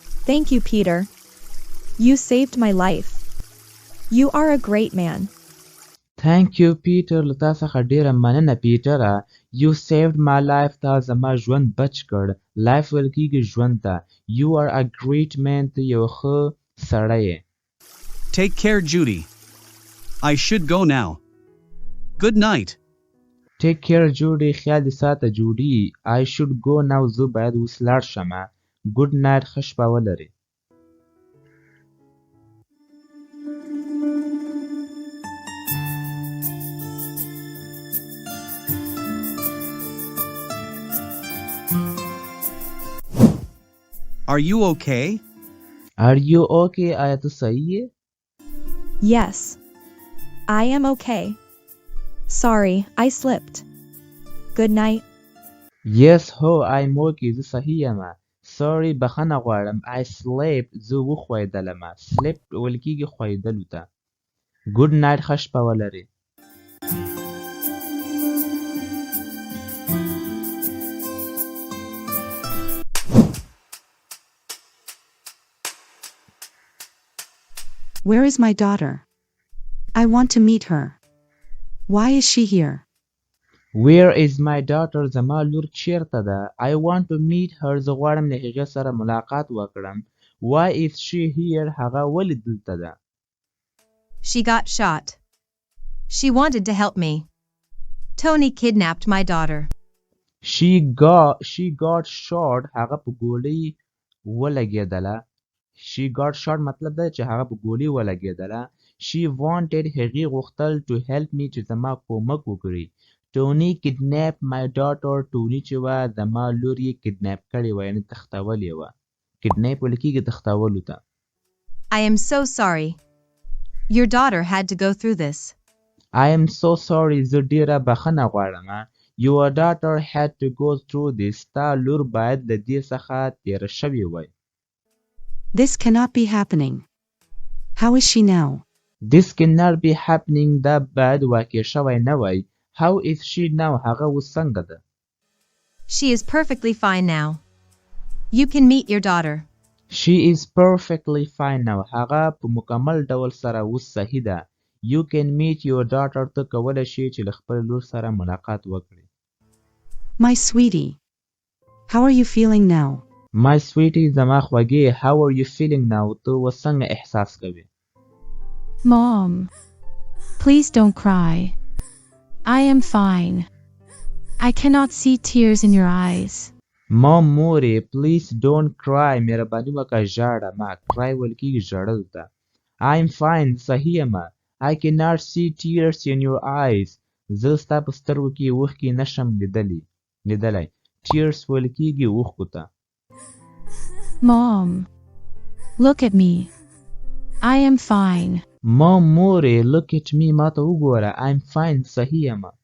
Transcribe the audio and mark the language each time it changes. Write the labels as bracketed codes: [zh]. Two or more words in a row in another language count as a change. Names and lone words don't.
[en] Thank you, Peter. You saved my life. You are a great man. Thank you Peter [ps] لتا څخه ډیره مننه پیټره. [en] You saved my life [ps] تا زما ژوند بچ کړ. life ویل کیږي ژوند ته. [en] You are a great man [ps] ته یو ښه سړی یې. [en] Take care, Judy. I should go now. Good night. Take care Judy. [ps] خیال دې ساته جوډي. [en] I should go now. [ps] زه باید اوس لاړ شمه. [en] Good night. [ps] ښه شپه ولرې. [en] Are you okay? Are you okay? [ps] آیا ته صحیح یې؟ [en] Yes. I am okay. Sorry, I slipped. Good night. [ps] Yes هو [en] I'm okay. [ps] زه صحیح یم. Sorry بخښنه غواړم. [en] I slept. [ps] زه وښویدلم. Slept ویل کیږي ښویدلو ته. [en] Good night. [ps] ښه شپه ولرې. [en] Where is my daughter? I want to meet her. Why is she here? Where is my daughter? [ps] زما لور چیرته ده؟ [en] I want to meet her. [ps] زه غواړم له هغې سره ملاقات وکړم. [en] Why is she here? [ps] هغه ولې دلته ده؟ [en] She got shot. She wanted to help me. Tony kidnapped my daughter. She got shot. [ps] هغه په ګولۍ ولګېدله. [en] She got shot [ps] مطلب ده چې هغه په ګولۍ ولګېدله. [en] She wanted [ps] هغې غوښتل [en] to help me [ps] چې زما کومک وکړي. [en] Tony kidnapped my daughter. [ps] Tony چې وه زما لور یې کډناپ کړې وه یعنې تښتولې وه. کډناپ ویل کېږي تښتولو ته. [en] I am so sorry. Your daughter had to go through this. I am so sorry. [ps] زه ډېره بخښنه غواړم. [en] Your daughter had to go through this. [ps] ستا لور باید له دې څخه تېره شوې وای. [en] This cannot be happening. How is she now? This cannot be happening. [ps] دا باید واقع شوی نه وای. [en] How is she now? [ps] هغه اوس څنګه ده؟ [en] She is perfectly fine now. You can meet your daughter. She is perfectly fine now. [ps] هغه په مکمل ډول سره اوس صحیح ده. [en] You can meet your daughter. [ps] ته کولی شې چې له خپل لور سره ملاقات وکړې. [en] My sweetie. How are you feeling now? My sweetie [ps] زما خوږې. [en] How are you feeling now? [ps] ته اوس څنګه احساس کوې؟ [en] Mom, please don't cry. I am fine. I cannot see tears in your eyes. Mom مورې please don't cry. [ps] مهرباني وکړه ژاړه مه. cry ویل کېږي ژړل ته. [en] I'm fine. [ps] صحیح یم. [en] I cannot see tears in your eyes. [ps] زه ستا په سترګو کې اوښکې نشم لیدلی. tears ویل کېږي اوښکو ته. [en] Mom, look at me. I am fine. Mom مورې look at me. [ps] ما ته وګوره. [en] I'm fine. [ps] صحیح یم.